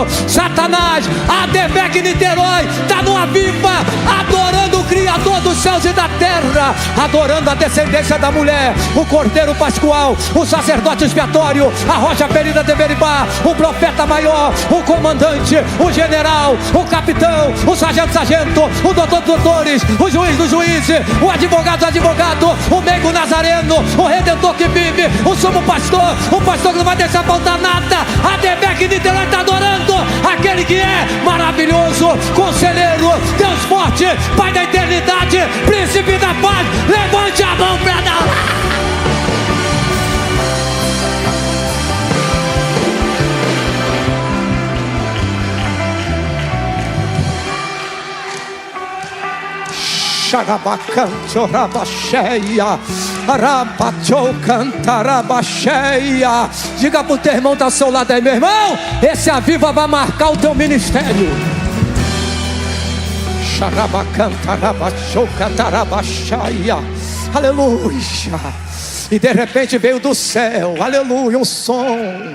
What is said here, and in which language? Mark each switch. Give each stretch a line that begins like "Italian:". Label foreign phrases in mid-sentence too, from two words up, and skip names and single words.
Portuguese: Satanás, a DBEC Niterói está no Aviva, adorando o Criador dos céus e da terra, adorando a descendência da mulher, o Cordeiro Pascual, o sacerdote expiatório, a rocha ferida de Beribá, o profeta maior, o comandante, o general, o capitão, o sargento, o doutor dos doutores, o juiz dos juízes, o advogado do advogado, o meigo nazareno, o redentor que vive, o sumo pastor, o pastor que não vai deixar faltar nada. A DBEC Niterói está adorando aquele que é maravilhoso, conselheiro, Deus forte, Pai da eternidade, príncipe da paz. Levante a mão para dar lá. Xarabacanto, rabacheia, rabachou, canta, rabacheia. Diga para o teu irmão que está ao seu lado aí: meu irmão, esse Aviva vai marcar o teu ministério. Xarabacanta, rabachou, canta, rabacheia. Aleluia. E de repente veio do céu, aleluia, um som.